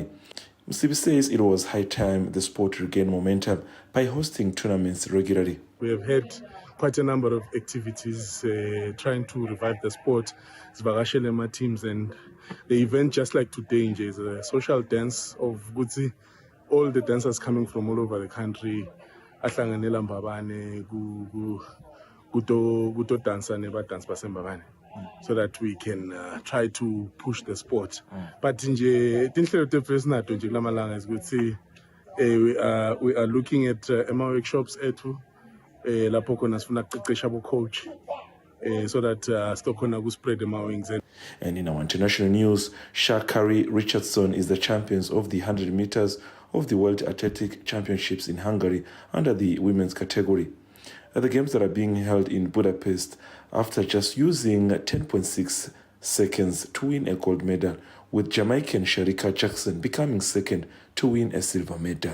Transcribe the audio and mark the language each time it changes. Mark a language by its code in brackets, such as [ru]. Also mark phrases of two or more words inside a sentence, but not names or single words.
[en] Msibi says it was high time the sport regained momentum by hosting tournaments regularly. We have had quite a number of activities trying to revive the sport, Zvagashele teams, and the event just like today is a social dance of Gutsi, all the dancers coming from all over the country [ss] ahlanganela Mbabane kuto dansa nebadansi baseMbabane, [en] so that we can try to push the sport. [ss] But nje tinhlelo tefesinato nje kulamalanga is ukuthi [en] we are looking at workshops [ss] ethu lapho khona sifuna ukuqeqesha abo coach [en] so that [ss] stokhona ku [en] spread wings. And in our international news, Sha'Carri Richardson is the champions of the 100 meters of the World Athletic Championships in Hungary under the women's category. At the games that are being held in Budapest, after just using 10.6 seconds to win a gold medal, with Jamaican Sharika Jackson becoming second to win a silver medal.